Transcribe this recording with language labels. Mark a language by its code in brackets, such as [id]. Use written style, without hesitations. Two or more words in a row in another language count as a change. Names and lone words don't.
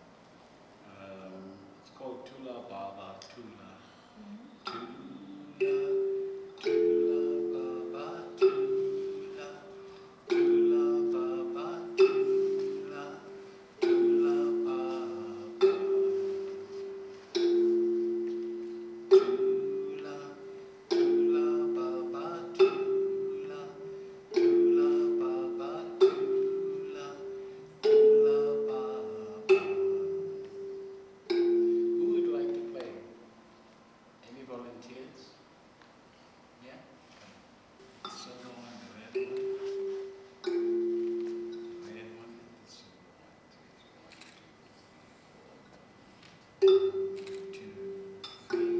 [en] It's called Tula Baba Tula. Tula, Tula Baba Tula. Tula Baba Tula. Tula Baba. Tula, Tula Baba Tula. Tula Baba Tula. Tula Baba. Who would like to play? Any volunteers? Yeah? So the one, the red one. Red one. So 1, 2, 3, 4.